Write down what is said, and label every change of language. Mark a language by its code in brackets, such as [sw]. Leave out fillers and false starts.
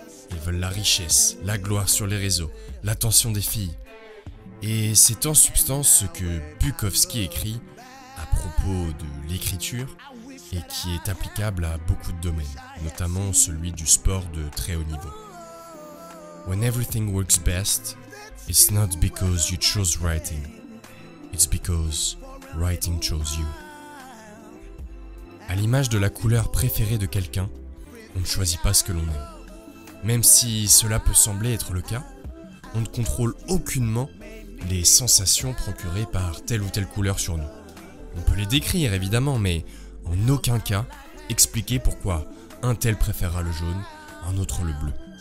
[fr] Ils veulent la richesse, la gloire sur les réseaux, l'attention des filles. Et c'est en substance ce que Bukowski écrit à propos de l'écriture et qui est applicable à beaucoup de domaines, notamment celui du sport de très haut niveau. [en] When everything works best, it's not because you chose writing. It's because writing chose you. [fr] À l'image de la couleur préférée de quelqu'un, on ne choisit pas ce que l'on aime. Même si cela peut sembler être le cas, on ne contrôle aucunement les sensations procurées par telle ou telle couleur sur nous. On peut les décrire évidemment, mais en aucun cas expliquer pourquoi un tel préférera le jaune, un autre le bleu.